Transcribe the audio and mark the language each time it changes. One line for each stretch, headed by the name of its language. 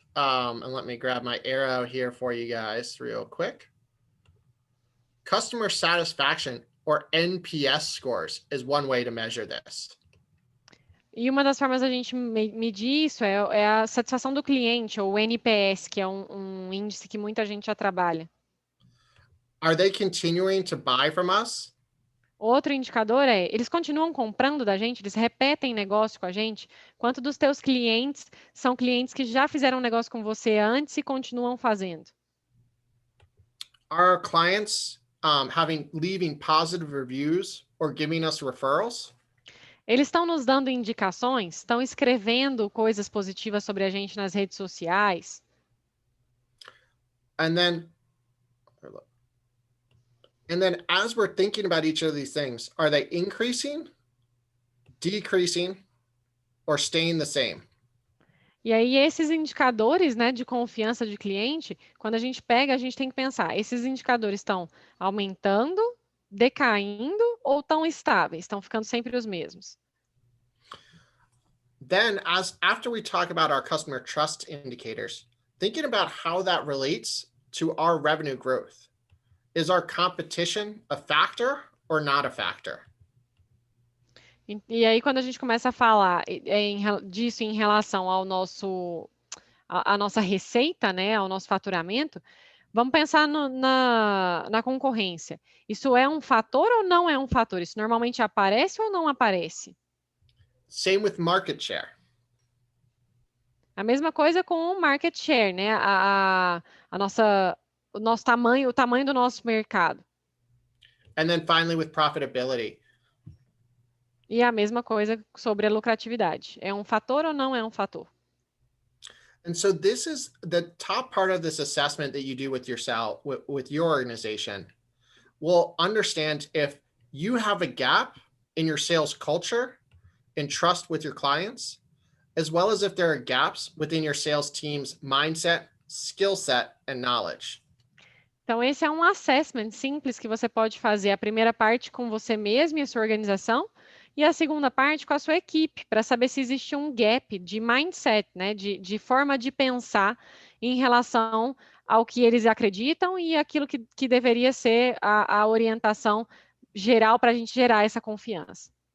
English: and let me grab my arrow here for you guys real quick. Customer satisfaction, or NPS scores, is one way to measure this.
Portuguese: E uma das formas da gente medir isso é a satisfação do cliente, ou o NPS, que é um índice que muita gente já trabalha.
English: Are they continuing to buy from us?
Portuguese: Outro indicador é, eles continuam comprando da gente, eles repetem negócio com a gente? Quanto dos teus clientes são clientes que já fizeram negócio com você antes e continuam fazendo?
English: Are our clients leaving positive reviews or giving us referrals?
Portuguese: Eles estão nos dando indicações? Estão escrevendo coisas positivas sobre a gente nas redes sociais?
English: And then as we're thinking about each of these things, are they increasing, decreasing, or staying the same?
Portuguese: E aí, esses indicadores, né, de confiança de cliente, quando a gente pega, a gente tem que pensar, esses indicadores estão aumentando, decaindo ou estão estáveis? Estão ficando sempre os mesmos?
English: Then, after we talk about our customer trust indicators, thinking about how that relates to our revenue growth. Is our competition a factor or not a factor?
Portuguese: E aí, quando a gente começa a falar disso em relação ao a nossa receita, né, ao nosso faturamento, vamos pensar na concorrência. Isso é um fator ou não é um fator? Isso normalmente aparece ou não aparece?
English: Same with market share.
Portuguese: A mesma coisa com o market share, né? O nosso tamanho, o tamanho do nosso mercado.
English: And then finally with profitability.
Portuguese: E a mesma coisa sobre a lucratividade. É um fator ou não é um fator?
English: And so this is the top part of this assessment that you do with yourself, with your organization, will understand if you have a gap in your sales culture and trust with your clients, as well as if there are gaps within your sales team's mindset, skill set, and knowledge.
Portuguese: Então, esse é um assessment simples que você pode fazer. A primeira parte com você mesmo e a sua organização, e a segunda parte com a sua equipe, para saber se existe um gap de mindset, né, de forma de pensar em relação ao que eles acreditam e aquilo que deveria ser a orientação geral para a gente gerar essa confiança.